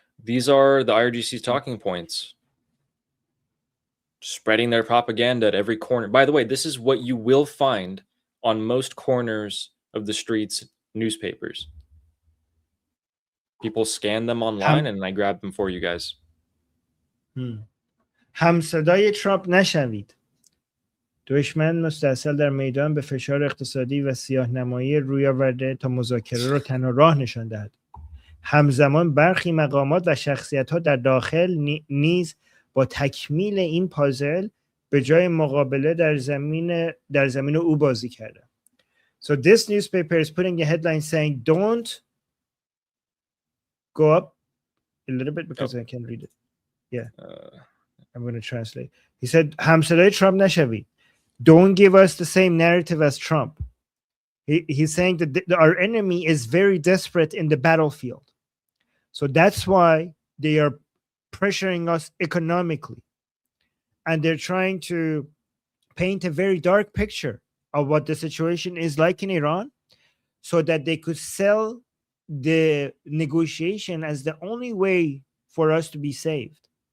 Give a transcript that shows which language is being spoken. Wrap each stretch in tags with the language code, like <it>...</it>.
<en>These are the IRGC's talking points. Spreading their propaganda at every corner. By the way, this is what you will find on most corners of the streets newspapers. People scan them online and I grab them for you guys.</en> <fa>همصدای ترامپ نشوید. دشمن مستاصل در میدان به فشار اقتصادی و سیاه‌نمایی روی آورده تا مذاکره را تنها راه نشان دهد. همزمان برخی مقامات و شخصیت‌ها در داخل نیز با تکمیل این پازل به جای مقابله در زمین او بازی کردند.</fa> <en>So this newspaper is putting a headline saying, don't go up a little bit because I can't read it. Yeah. I'm going to translate. He said,</en> <fa>همصدای ترامپ نشوید.</fa> <en>Don't give us the same narrative as Trump. He's saying that our enemy is very desperate in the battlefield. So that's why they are pressuring us economically. And they're trying to paint a very dark picture of what the situation is like in Iran so that they could sell the negotiation as the only way for us to be saved.</en>